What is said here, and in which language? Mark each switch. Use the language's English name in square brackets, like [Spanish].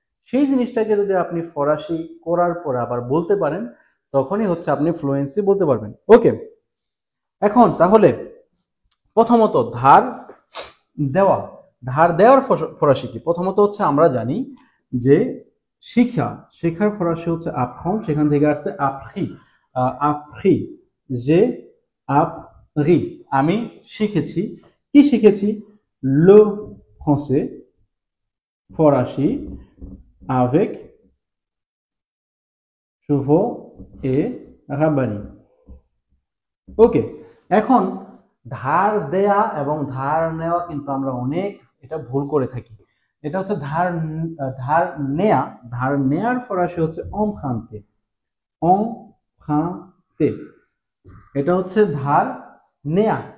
[Bangla] সেই জিনিসটাকে যদি আপনি ফরাসি করার পর আবার বলতে পারেন, তখনই হচ্ছে আপনি ফ্লুয়েন্সি বলতে পারবেন। ওকে, এখন তাহলে প্রথমত ধার দেওয়া, ধার দেওয়ার ফরাসি কি? প্রথমত হচ্ছে আমরা জানি যে শেখার ফরাসি হচ্ছে apprendre, সেখান থেকে আসছে appris। appris, [French] j'ai appris, [Bangla] আমি শিখেছি। কি শিখেছি? [French] le français, ফরাসি, avec শুভ et রাব্বানি। [Bangla] ওকে, এখন ধার দেয়া এবং ধার নেওয়া কিন্তু আমরা অনেক এটা ভুল করে থাকি। এটা হচ্ছে ধার নেয়া, ধার নেয়ার ফরাসি হচ্ছে emprunter। emprunter, এটা হচ্ছে ধার নেয়া।